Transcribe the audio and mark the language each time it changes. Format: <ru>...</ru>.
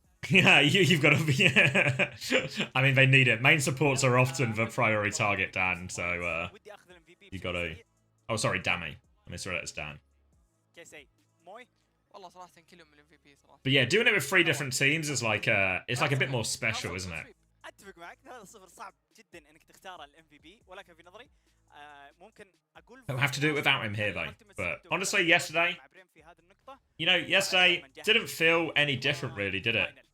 <en>Yeah, you've got to be. Yeah. I mean, they need it. Main supports are often the priority target, Dan. So you got to. Oh, sorry, Dammy. I misread it as Dan. But yeah, doing it with 3 different teams is like it's like a bit more special, isn't it?</en> <ar>اتفق معك هذا صفر صعب جدا انك تختار الام في بي ولكن في نظري ممكن اقول</ar> <en>Don't have to do it without him here though. But honestly, yesterday, you know, yesterday didn't feel any different really, did it?</en>